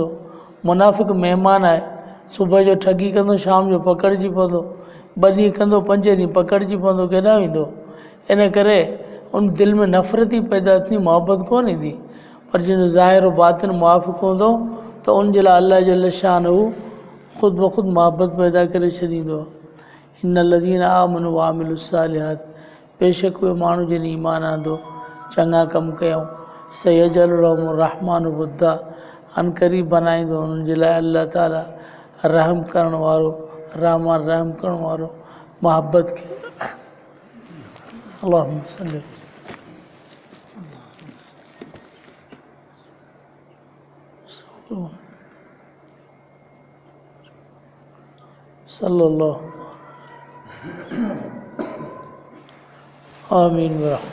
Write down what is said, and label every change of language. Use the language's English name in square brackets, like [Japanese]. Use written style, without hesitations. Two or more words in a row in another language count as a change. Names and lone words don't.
[Sindhi] मुनाफ़िक़ महिमान आहे, सुबुह जो ठगी कंदो, शाम जो पकड़िजी पवंदो, 2 ॾींहं कंदो, 5 ॾींहं पकड़िजी पवंदो, केॾांहुं वेंदो। इन करे उन दिलि में नफ़रत ई पैदा थींदी, मुहबत कोन ईंदी। पर जंहिंजो ज़ाहिर और बातिन मुवाफ़िक़ हूंदो त उन जे लाइ अल्लाह [Arabic] جل شأنه [Sindhi] ख़ुदि ब ख़ुदि मुहबत पैदा करे छॾींदो आहे। [Arabic] إن الذين آمنوا و عملوا الصالحات, [Sindhi] बेशक उहे माण्हू जिन ईमान आंदो, चङा कम कयूं, [Arabic] سيجعل لهم الرحمن ودا, [Sindhi] अनक़रीब बनाईंदो उन्हनि जे लाइ अल्लाह ताला रहम करण वारो, रहमान रहम करण वारो, मुहबत खे। [Arabic] اللهم صل صلى الله آمين و